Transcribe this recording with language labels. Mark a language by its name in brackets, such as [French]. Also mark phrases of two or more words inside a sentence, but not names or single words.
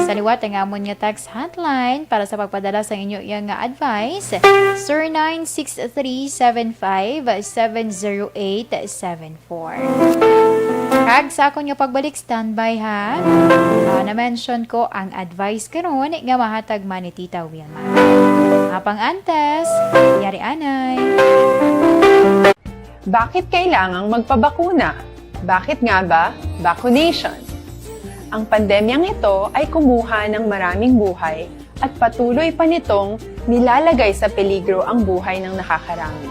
[Hiligaynon] Sa liwat ang amon nga [English] text hotline [Hiligaynon] para sa pagpadala sa inyo iyang nga advice 0963-7570874. Kag sa akon nga pagbalik standby ha. Na-mention ko ang advice karon nga mahatag man ni Tita Wilma. Apang antes, yari anay. [Filipino] Bakit kailangang magpabakuna? Bakit nga ba? Vaccination. Ang pandemyang ito ay kumuha ng maraming buhay at patuloy pa nitong nilalagay sa peligro ang buhay ng nakakarami.